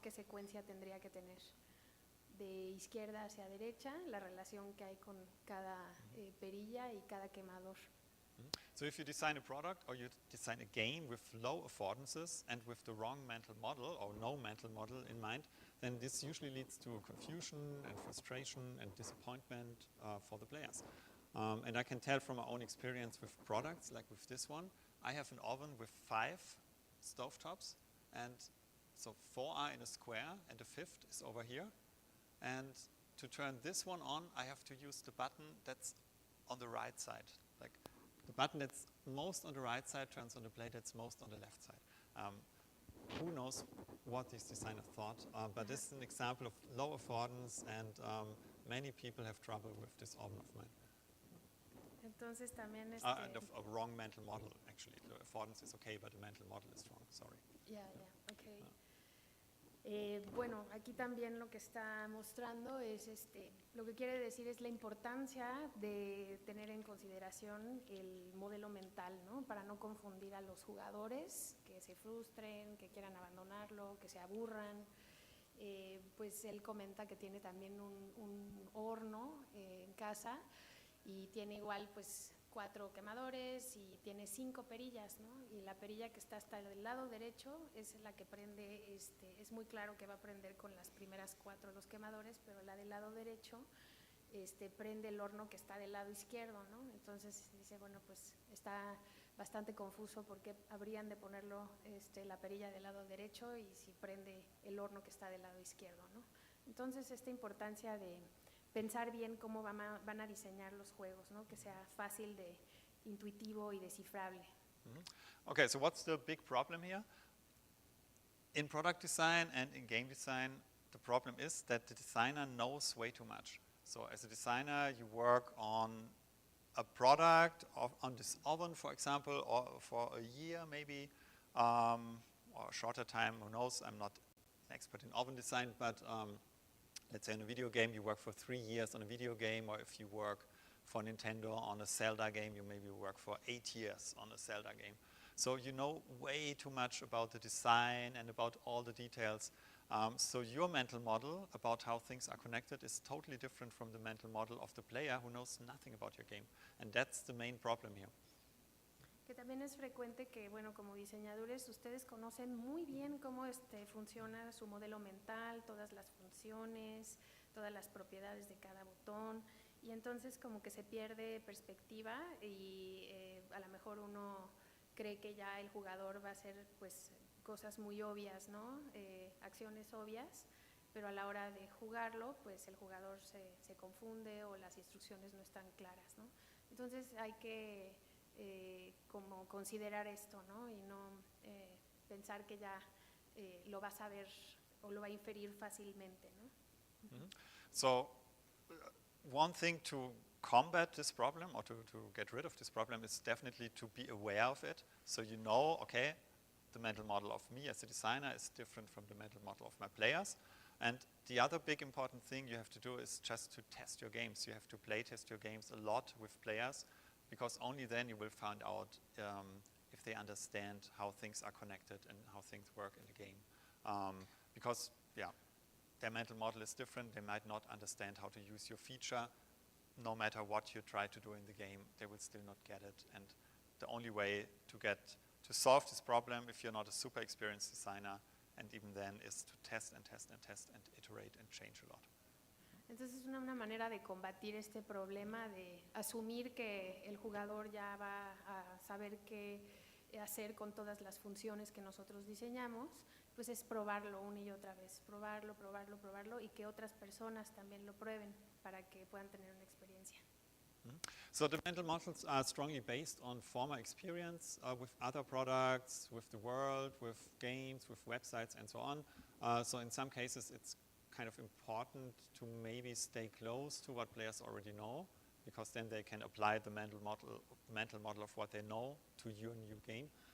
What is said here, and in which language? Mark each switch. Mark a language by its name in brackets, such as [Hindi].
[Spanish] ¿Qué secuencia tendría que tener? De izquierda hacia derecha, la relación que hay con cada perilla y cada quemador. [English] So if you design a product or you design a game with low affordances and with the wrong mental model or no mental model in mind, then this usually leads to confusion and frustration and disappointment for the players. And I can tell from my own experience with products, like with this one, I have an oven with 5 stovetops, and so 4 are in a square, and the 5th is over here. And to turn this one on, I have to use the button that's on the right side. Like the button that's most on the right side turns on the blade that's most on the left side. Who knows what this designer thought, but this is an example of low affordance, and many people have trouble with this organ of mine. [Spanish] Entonces también [English] And of a wrong mental model, actually. The affordance is okay, but the mental model is wrong, sorry. [Spanish] Ya, ok. Bueno, aquí también lo que está mostrando es, lo que quiere decir es la importancia de tener en consideración el modelo mental, ¿no? Para no confundir a los jugadores, que se frustren, que quieran abandonarlo, que se aburran. Pues él comenta que tiene también un horno en casa y tiene igual pues 4 quemadores y tiene 5 perillas, ¿no? Y la perilla que está hasta el lado derecho es la que prende, es muy claro que va a prender con las primeras 4 los quemadores, pero la del lado derecho prende el horno que está del lado izquierdo, ¿no? Entonces dice, bueno, pues está bastante confuso porque habrían de ponerlo la perilla del lado derecho y si prende el horno que está del lado izquierdo, ¿no? Entonces esta importancia de pensar bien cómo van a diseñar los juegos, ¿no? Que sea fácil, intuitivo y descifrable. [English] Okay, so what's the big problem here? In product design and in game design, the problem is that the designer knows way too much. So as a designer, you work on a product, on this oven, for example, or for a year maybe, or a shorter time, who knows? I'm not an expert in oven design, but let's say in a video game, you work for 3 years on a video game, or if you work for Nintendo on a Zelda game, you maybe work for 8 years on a Zelda game. So you know way too much about the design and about all the details. So your mental model about how things are connected is totally different from the mental model of the player who knows nothing about your game. And that's the main problem here. [Spanish] Que también es frecuente que, bueno, como diseñadores, ustedes conocen muy bien cómo funciona su modelo mental, todas las funciones, todas las propiedades de cada botón, y entonces como que se pierde perspectiva y a lo mejor uno cree que ya el jugador va a hacer pues cosas muy obvias, ¿no? Acciones obvias, pero a la hora de jugarlo, pues el jugador se confunde o las instrucciones no están claras, ¿no? Entonces hay que como considerar esto, ¿no? Y no pensar que ya lo va a saber o lo va a inferir fácilmente, ¿no? Mm-hmm. [English] So one thing to combat this problem or to get rid of this problem is definitely to be aware of it. So you know, okay, the mental model of me as a designer is different from the mental model of my players. And the other big important thing you have to do is just to test your games. You have to play test your games a lot with players, because only then you will find out if they understand how things are connected and how things work in the game. Because, yeah, their mental model is different. They might not understand how to use your feature. No matter what you try to do in the game, they will still not get it. And the only way to solve this problem, if you're not a super experienced designer, and even then, is to test and test and test and iterate and change a lot. [Spanish] Entonces es una manera de combatir este problema de asumir que el jugador ya va a saber qué hacer con todas las funciones que nosotros diseñamos, pues es probarlo una y otra vez, probarlo y que otras personas también lo prueben para que puedan tener una experiencia. [English] So the mental models are strongly based on former experience with other products, with the world, with games, with websites, and so on. So in some cases, it's kind of important to maybe stay close to what players already know, because then they can apply the mental model of what they know to your new game.